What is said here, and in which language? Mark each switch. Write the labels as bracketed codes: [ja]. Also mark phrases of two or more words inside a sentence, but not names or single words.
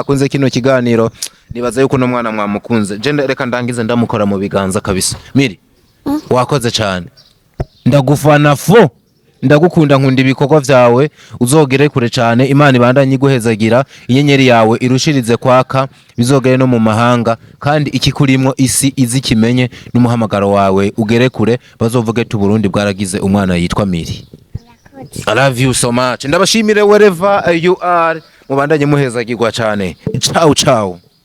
[rn] mwakunze kino kiganiro nibaza yuko uno mwana mwamukunze je reka ndangize ndamukora mu biganza kabisa miri wakoze cyane ndagufana fo ndagukunda nkunda ibikorwa vyawe uzogere kure cyane Imana ibandanye iguhezagira inyenyeri yawe irushirize kwaka bizogere no mu mahanga kandi ikikurimwo isi izikimenye n'umuhamagaro wawe ugere kure bazovuge tu Burundi bwaragize umwana yitwa Miri. [en] I love you so much ndabashimire wherever you are [rn] mubandanye muhezagirwa cyane [it] ciao ciao.